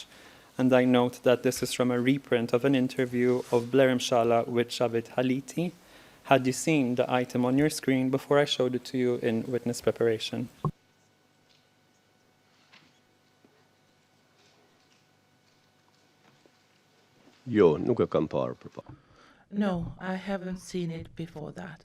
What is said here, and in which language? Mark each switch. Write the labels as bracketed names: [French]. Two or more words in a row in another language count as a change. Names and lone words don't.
[English] And I note that this is from a reprint of an interview of Blerim Shala with Shavit Haliti. Had you seen the item on your screen before I showed it to you in witness preparation? [Albanian] Jo, nuk e kam parë përpara. [English] No, I haven't seen it before that.